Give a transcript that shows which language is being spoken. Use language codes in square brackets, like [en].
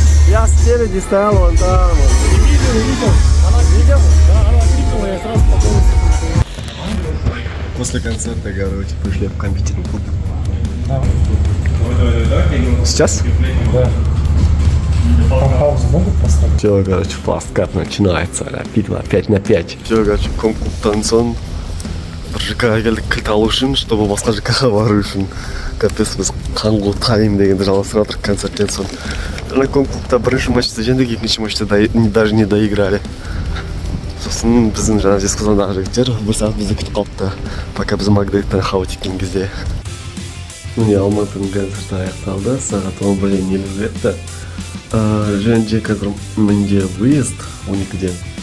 [ru] Я спереди стоял вон там. Видел? После концерта, короче, пришли в компьютерный клуб. Сейчас? Да. Паузу могут поставить? Все, короче, фасткат начинается. Битва 5 на 5. Все, короче, [kk] конкурстан соң бір ЖК-ға келдік кілт алу үшін, [ru] чтобы [kk] басқа ЖК-ға бару үшін. Капец, біз қаңғу тайм дегенді жалғастырып жатырмық концерттен соң. Жаңа конкурста бірінші матчты жеңдік, екінші матчты [ru] даже не доиграли. [kk] Сосын біздің жаңа Жезқазғандағы жігіттер бір сағат бізді күтіп қалыпты, [ru] пока [kk] біз Магдайттан хау теккен кезде. Міне Алматының концерті аяқталды, сағат 11:50 өтті. Және қазір менде выезд 12-ден.